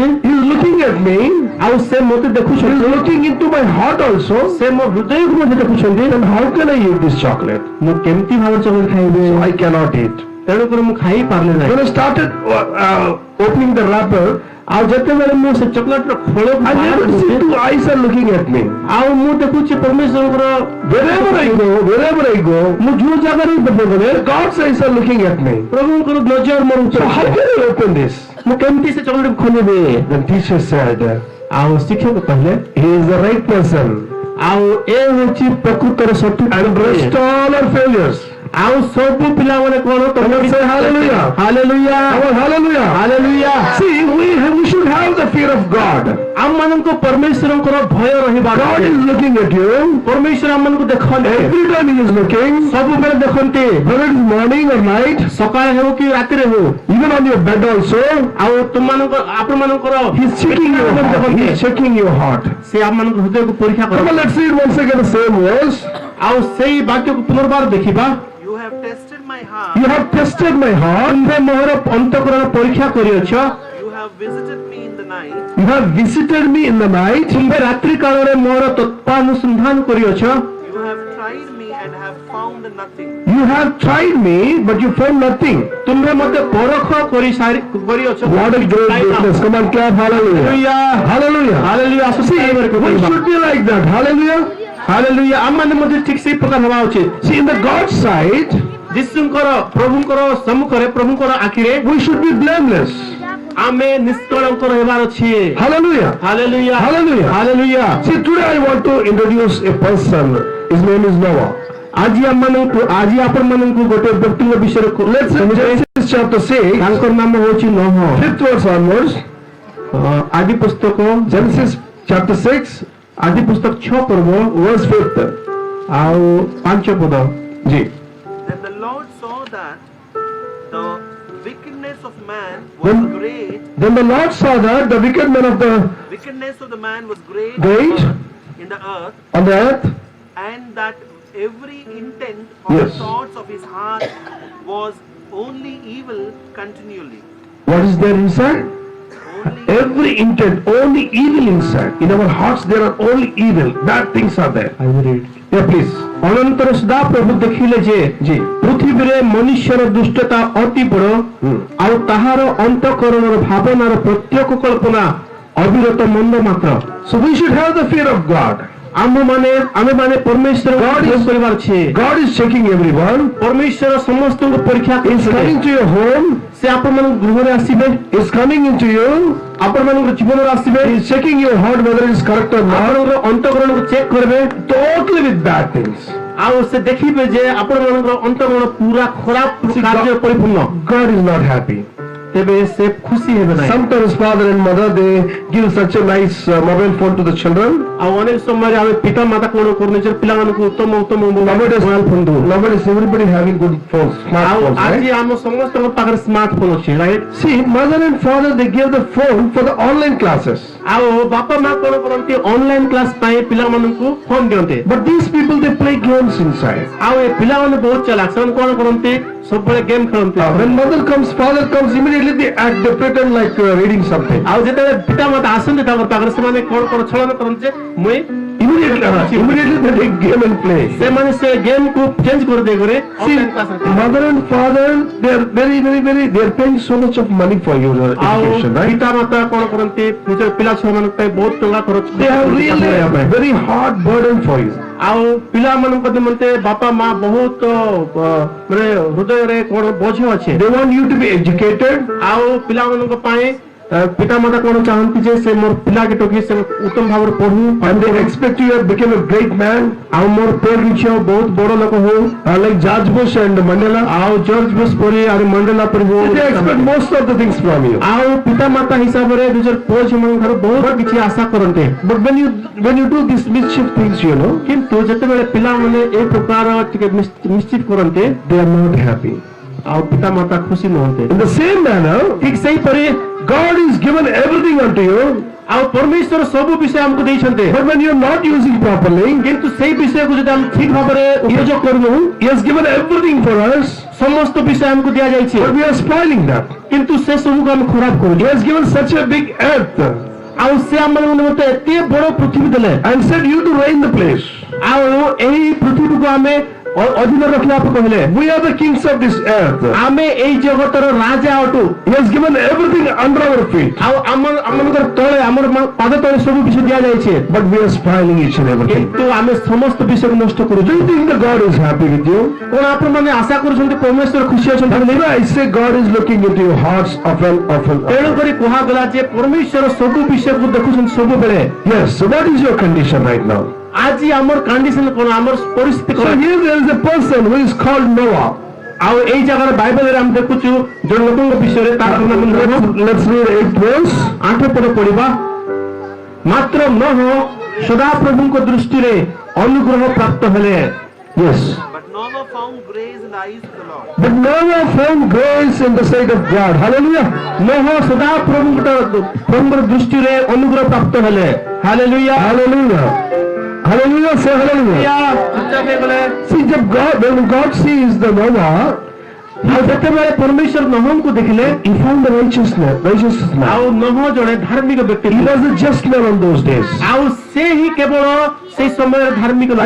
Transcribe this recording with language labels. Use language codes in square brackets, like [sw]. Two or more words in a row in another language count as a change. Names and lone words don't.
[en] He is looking at me. [or] ଆଉ ସେ ମୋତେ [en] He is [or] ଦେଖୁଛନ୍ତି [en] looking into my heart also. [or] ସେ ମୋ ହୃଦୟକୁ ମଧ୍ୟ ଦେଖୁଛନ୍ତି [en] Then how can I eat this chocolate? [or] ମୁଁ କେମିତି ଭାବରେ ଚକୋଲେଟ ଖାଇବି [en] I cannot eat. [or] ତେଣୁକରି ମୁଁ ଖାଇ ପାରିଲି ନାହିଁ [en] When I started opening the wrapper, [or] ଆଉ ଯେତେବେଳେ ମୁଁ ସେ ଚକୋଲେଟର ଖୋଳକୁ [en] I [or] ବାହାର [en] never see [or] କରୁଛି, [en] two eyes are looking at me. [or] ଆଉ ମୁଁ ଦେଖୁଛି ପରମେଶ୍ୱରଙ୍କର [en] Wherever I go, [or] ମୁଁ ଯୋଉ ଜାଗାରେ ଗଲେ [en] God's eyes are looking at me. [or] ପ୍ରଭୁଙ୍କର ନଜର ମୋର [en] So how [or] ଉପରେ [en] can I open this? [or] ମୁଁ କେମିତି ସେ ଚକୋଲେଟ ଖୋଲିବି [en] Then teacher said, [or] ଆଉ ଶିକ୍ଷକ କହିଲେ [en] he is the right person. [or] ଆଉ ଏ ହେଉଛି ପ୍ରକୃତର ସଠିକ [en] And rest all our failures. [or] ଆଉ ସବୁ ପିଲାମାନେ କଣ [en] Everyone say hallelujah. [or] ହାଲେଲୁୟା [en] Come on, hallelujah. [or] ହାଲେଲୁୟା [en] See, we should have the fear of God. [or] ଆମମାନଙ୍କୁ ପରମେଶ୍ୱରଙ୍କର ଭୟ ରହିବା [en] God is looking at you. [or] ପରମେଶ୍ୱର ଆମମାନଙ୍କୁ ଦେଖନ୍ତି [en] Every time he is looking, [or] ସବୁବେଳେ ଦେଖନ୍ତି [en] whether it is morning or night, [or] ସକାଳେ ହେଉ କି ରାତିରେ ହେଉ [en] even on your bed also, [or] ଆଉ ଆପଣମାନଙ୍କର [en] he is checking your heart. He is checking your heart. [or] ସେ ଆମମାନଙ୍କ ହୃଦୟକୁ ପରୀକ୍ଷା [en] Come on, [or] କରନ୍ତି [en] let's read once again the same verse. [or] ଆଉ ସେଇ ବାକ୍ୟକୁ ପୁନର୍ବାର ଦେଖିବା [en] You have tested my heart. You have tested my heart. [or] ତୁମ୍ଭେ ମୋହର ଅନ୍ତଃକରଣ ପରୀକ୍ଷା କରିଅଛ [en] You have visited me in the night. You have visited me in the night. [or] ତୁମ୍ଭେ ରାତ୍ରି କାଳରେ ମୋର ତତ୍ୱାନୁସନ୍ଧାନ କରିଅଛ [en] You have tried me and have found nothing. You have tried me, but you found nothing. [or] ତୁମ୍ଭେ ମୋତେ ପରଖ କରିଅଛ [en] What a great witness. Come on, clap. Hallelujah. Hallelujah. [or] ହାଲେଲୁୟା [en] See, we should be like that. Hallelujah. [or] ହାଲେଲୁୟା ଆମମାନେ ମଧ୍ୟ ଠିକ ସେଇ ପ୍ରକାର ହେବା ଉଚିତ [en] See, in the God's sight, [or] ଯୀଶୁଙ୍କର ପ୍ରଭୁଙ୍କର ସମ୍ମୁଖରେ ପ୍ରଭୁଙ୍କର ଆଖିରେ [en] we should be blameless. [or] ଆମେ ନିଷ୍କଳଙ୍କ ରହିବାର ଅଛି [en] Hallelujah. [or] ହାଲେଲୁୟା [en] Hallelujah. [or] ହାଲେଲୁୟା [en] See, today I want to introduce a person. His name is Noah. [or] ଆଜି ଆପଣମାନଙ୍କୁ ଗୋଟେ ବ୍ୟକ୍ତିଙ୍କ ବିଷୟରେ [en] Let's read Genesis chapter 6, [or] ତାଙ୍କର ନାମ ହେଉଛି ନୋହ [en] 5th verse onwards. [or] ଆଦି ପୁସ୍ତକ [en] Genesis chapter 6, [or] ଆଦି ପୁସ୍ତକ 6 ପର୍ବ [en] verse 5th. [or] ଆଉ 5 ପଦ Ji. [en] Then the Lord saw that the wickedness of man was Then- great. Then the Lord saw that the wickedness of the Wickedness of the man was great Great. in the earth, on the earth. and that every intent of Yes. the thoughts of his heart was only evil continually. What is there inside? Only Every intent, only evil inside. In our hearts there are only evil. Bad things are there. Yeah, please. [or] ଅନନ୍ତର ସଦା ପ୍ରଭୁ ଦେଖିଲେ ଯେ Ji. ପୃଥିବୀରେ ମନୁଷ୍ୟର ଦୁଷ୍ଟତା ଅତି ବଡ଼ ଆଉ ତାହାର ଅନ୍ତଃକରଣର ଭାବନାର ପ୍ରତ୍ୟେକ କଳ୍ପନା ଅବିରତ ମନ୍ଦ ମାତ୍ର [en] So we should have the fear of God. [or] ଆମେମାନେ ପରମେଶ୍ୱର [en] God is- [or] କରିବାର ଅଛି [en] God is checking everyone. [or] ପରମେଶ୍ୱର ସମସ୍ତଙ୍କୁ ପରୀକ୍ଷା [en] He is coming [or] କରୁଛନ୍ତି [en] to your home. [or] ସେ ଆପଣମାନଙ୍କ ଗୃହରେ ଆସିବେ [en] He is coming into you. [or] ଆପଣମାନଙ୍କ ଜୀବନରେ ଆସିବେ [en] He is checking your heart whether it is correct or not. [or] ଆପଣଙ୍କର ଅନ୍ତଃକରଣକୁ ଚେକ୍ କରିବେ [en] Totally with bad things. [or] ଆଉ ସେ ଦେଖିବେ ଯେ ଆପଣମାନଙ୍କର ଅନ୍ତଃକରଣ ପୁରା ଖରାପ କାର୍ଯ୍ୟ ପରିପୂର୍ଣ୍ଣ [en] God is not happy. [or] ତେବେ ସେ ଖୁସି ହେବେ ନାହିଁ [en] Sometimes father and mother, they give such a nice mobile phone to the children. [or] ଆଉ ଅନେକ ସମୟରେ ଆମେ ପିତା ମାତା କଣ କରୁ ନିଜର ପିଲାମାନଙ୍କୁ ଉତ୍ତମ [en] Nowadays, mobile phone [or] ଦଉ [en] nowadays everybody having good phones, [or] ଆଉ [en] smartphones, [or] ଆଜି [en] right? [or] ଆମ ସମସ୍ତଙ୍କ ପାଖରେ [en] smart phone [or] ଅଛି ରାଇଟ୍ [en] See, mother and father, they give the phone for the online classes. [or] ଆଉ ବାପା ମା କଣ କରନ୍ତି [en] online class [or] ପାଇଁ ପିଲାମାନଙ୍କୁ ଫୋନ ଦିଅନ୍ତି [en] But these people, they play games inside. [or] ଆଉ ଏ ପିଲାମାନେ ବହୁତ ଚାଲାକ ସେମାନେ କଣ କରନ୍ତି ସବୁବେଳେ ଗେମ୍ ଖେଳନ୍ତି [en] When mother comes, father comes, immediately they act, they pretend like reading something. [or] ଆଉ ଯେତେବେଳେ ପିତା ମାତା ଆସନ୍ତି ତାଙ୍କର ପାଖରେ ସେମାନେ କଣ ଛଳନ କରନ୍ତି ଯେ ମୁଇଁ [en] Immediately they take game and play. [or] ସେମାନେ ସେ ଗେମ୍ କୁ ଚେଞ୍ଜ କରିଦେଇକରି [en] See, online class mother and father, they are they are paying so much of money for your [or] ଆଉ [en] education, right? [or] ପିତା ମାତା କଣ କରନ୍ତି ନିଜର ପିଲା ଛୁଆ ମାନଙ୍କ ପାଇଁ ବହୁତ ଟଙ୍କା ଖର୍ଚ୍ଚ [en] They have [or] କରନ୍ତି [en] really a very hard burden for you. [or] ଆଉ ପିଲାମାନଙ୍କ ନିମନ୍ତେ ବାପା ମା ବହୁତ ମାନେ ହୃଦୟରେ କଣ ବୋଝ ଅଛି [en] They want you to be educated. [or] ଆଉ ପିଲାମାନଙ୍କ ପାଇଁ ପିତା ମାତା କଣ ଚାହାନ୍ତି ଯେ ସେ ମୋର ପିଲାକେ ଟୋକି ସେ ଉତ୍ତମ ଭାବରେ ପଢୁ [en] And they expect you to become a great man, [or] ଆଉ ମୋର ପେଟ ଝିଅ ବହୁତ ବଡ ଲୋକ ହଉ [en] like George Bush and Mandela. [or] ଆଉ ଜର୍ଜ ବୁଶ ପରି ଆଉ ମଣ୍ଡେଲା ପରି ହଉ [en] They expect most of the things from you. [or] ଆଉ ପିତା ମାତା ହିସାବରେ ନିଜର ପୁଅ ଝିଅମାନଙ୍କ ଠାରୁ ବହୁତ କିଛି ଆଶା କରନ୍ତି [en] But when you do these mischief things, [or] କିନ୍ତୁ ଯେତେବେଳେ ପିଲାମାନେ ଏ ପ୍ରକାର ଟିକେ ନିଶ୍ଚିତ କରନ୍ତି [en] they are not happy. [or] ଆଉ ପିତା ମାତା ଖୁସି ନୁହନ୍ତି। [en] In the same manner, [or] ଠିକ ସେଇପରି [en] God is given everything unto you, [or] ଆଉ ପରମେଶ୍ୱର ସବୁ ବିଷୟ ଆମକୁ ଦେଇଛନ୍ତି, [en] but when you are not using properly, [or] କିନ୍ତୁ ସେଇ ବିଷୟକୁ ଯଦି ଆମେ ଠିକ ଭାବରେ ଉପଯୋଗ କରୁନୁ, [en] He has given everything for us, [or] ସମସ୍ତ ବିଷୟ ଆମକୁ ଦିଆଯାଇଛି, [en] but we are spoiling that. [or] କିନ୍ତୁ ସେ ସବୁକୁ ଆମେ ଖରାପ [en] He [or] କରୁଛୁ। [en] has given such a big earth [or] ଆଉ ସେ ଆମମାନଙ୍କୁ ନିମନ୍ତେ ଏତେ ବଡ ପୃଥିବୀ ଦେଲେ, [en] and said you to reign the place. [or] ଆଉ ଏହି ପୃଥିବୀକୁ ଆମେ ଅଧୀନ ରଖିବାକୁ କହିଲେ, [en] We are the kings of this earth. [or] ଆମେ ଏଇ ଜଗତର ରାଜା ଅଟୁ। [en] He has given everything under our feet, [or] ଆଉ ଆମମାନଙ୍କର ତଳେ ଆମର ପାଦ ତଳେ ସବୁ ବିଷୟ ଦିଆଯାଇଛି, [en] but we are spoiling each and everything. [or] କିନ୍ତୁ ଆମେ ସମସ୍ତ ବିଷୟକୁ ନଷ୍ଟ କରୁଛୁ। [en] Do you think that God is happy with you? [or] କଣ ଆପଣମାନେ ଆଶା କରୁଛନ୍ତି ପରମେଶ୍ୱର ଖୁସି ଅଛନ୍ତି ବୋଲି? [en] Whenever I say God is looking into your hearts often. [or] ତେଣୁକରି କୁହାଗଲା ଯେ ପରମେଶ୍ୱର ସବୁ ବିଷୟକୁ ଦେଖୁଛନ୍ତି ସବୁବେଳେ। [en] Yes, so what is your condition right now? [or] ଆଜି ଆମର କଣ୍ଡିସନ କଣ, ଆମର ପରିସ୍ଥିତି [en] So [or] କଣ? [en] here there is a person who is called Noah. [or] ଆଉ ଏଇ ଜାଗାରେ ବାଇବେଲରେ ଆମେ ଦେଖୁଛୁ ଜଣେ ଲୋକଙ୍କ ବିଷୟରେ, ତାର ନାମ ନୋହ। [en] Let's read 8th verse. [or] 8 ପଦ ପଢିବା। ମାତ୍ର ନୋହ ସଦାପ୍ରଭୁଙ୍କ ଦୃଷ୍ଟିରେ ଅନୁଗ୍ରହ ପ୍ରାପ୍ତ ହେଲେ। [en] Yes. But Noah found grace in the eyes of the Lord. But Noah found grace in the sight of God. Hallelujah. [or] ନୋହ ସଦାପ୍ରଭୁଙ୍କର ଦୃଷ୍ଟିରେ ଅନୁଗ୍ରହ ପ୍ରାପ୍ତ ହେଲେ। ହାଲେଲୁୟା। [en] Hallelujah. Hallelujah. Say hallelujah. See, when God sees the Noah, [or] ଆଉ ଯେତେବେଳେ ପରମେଶ୍ୱର ନୋହଙ୍କୁ ଦେଖିଲେ, [en] he found the righteous man. [or] ଆଉ ନୋହ ଜଣେ ଧାର୍ମିକ ବ୍ୟକ୍ତି [en] He [or] ଥିଲେ। [en] was a just man on those days. [or] ଆଉ ସେ ହିଁ କେବଳ ସେଇ ସମୟରେ ଧାର୍ମିକ ନଥିଲେ।